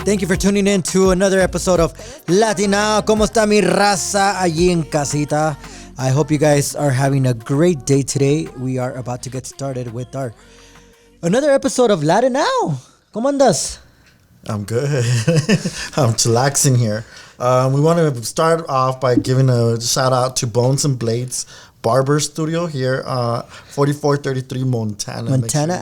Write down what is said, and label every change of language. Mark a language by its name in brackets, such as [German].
[English] Thank you for tuning in to another episode of LATINOW. [Spanish] ¿Cómo está mi raza allí en casita? [English] I hope you guys are having a great day today. We are about to get started with our another episode of LATINOW. [Spanish] ¿Cómo andas? [English] I'm good. I'm chillaxing here. We want to start off by giving a shout out to Bones and Blades Barber Studio here, 4433 Montana